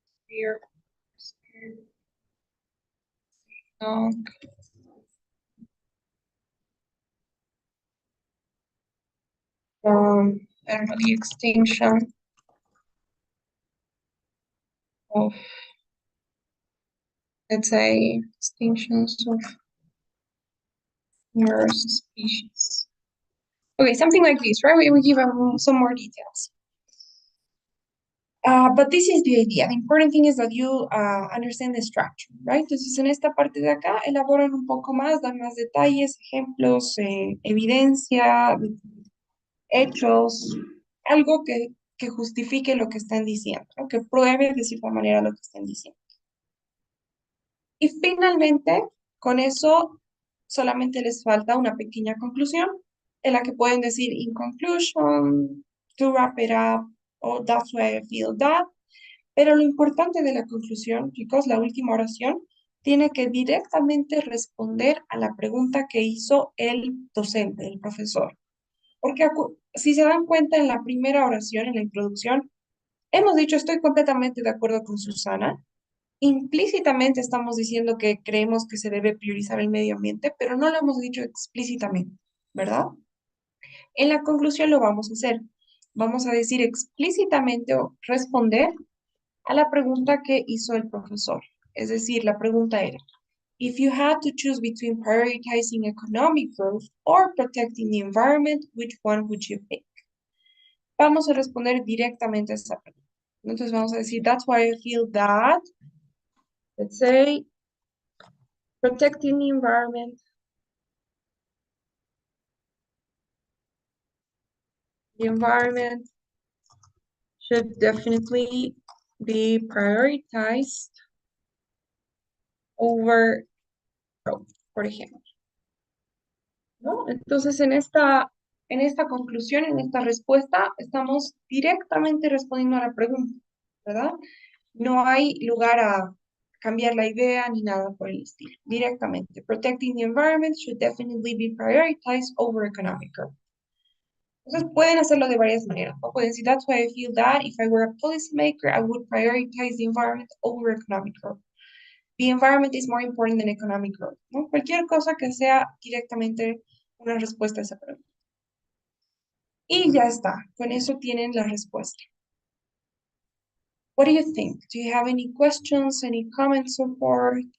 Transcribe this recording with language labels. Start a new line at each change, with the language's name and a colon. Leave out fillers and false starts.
English: Severe, I don't know, the extinction of, let's say, extinctions of numerous species. Okay, something like this, right? We give some more details. But this is the idea. The important thing is that you understand the structure, right?
Spanish: Entonces, en esta parte de acá, elaboran un poco más, dan más detalles, ejemplos, evidencia, hechos, algo que justifique lo que están diciendo, ¿no? Que pruebe de cierta manera lo que están diciendo. Y finalmente, con eso, solamente les falta una pequeña conclusión, en la que pueden decir,
English: in conclusion, to wrap it up, or that's why I feel that.
Spanish: Pero lo importante de la conclusión, chicos, la última oración, tiene que directamente responder a la pregunta que hizo el docente, el profesor. Porque si se dan cuenta en la primera oración, en la introducción, hemos dicho, estoy completamente de acuerdo con Susana. Implícitamente estamos diciendo que creemos que se debe priorizar el medio ambiente, pero no lo hemos dicho explícitamente, ¿verdad? En la conclusión lo vamos a hacer. Vamos a decir explícitamente o responder a la pregunta que hizo el profesor. Es decir, la pregunta era,
English: if you had to choose between prioritizing economic growth or protecting the environment, which one would you pick?
Spanish: Vamos a responder directamente a esa pregunta. Entonces vamos a decir,
English: that's why I feel that, let's say, protecting the environment, should definitely be prioritized over growth,
Spanish: por ejemplo. ¿No? Entonces, en esta conclusión, en esta respuesta, estamos directamente respondiendo a la pregunta, ¿verdad? No hay lugar cambiar la idea ni nada por el estilo. Directamente.
English: Protecting the environment should definitely be prioritized over economic growth.
Spanish: Entonces pueden hacerlo de varias maneras, ¿no? Pueden decir,
English: that's why I feel that if I were a policymaker, I would prioritize the environment over economic growth. The environment is more important than economic growth, ¿no?
Spanish: Cualquier cosa que sea directamente una respuesta a esa pregunta. Y ya está, con eso tienen la respuesta.
English: What do you think? Do you have any questions, any comments so far?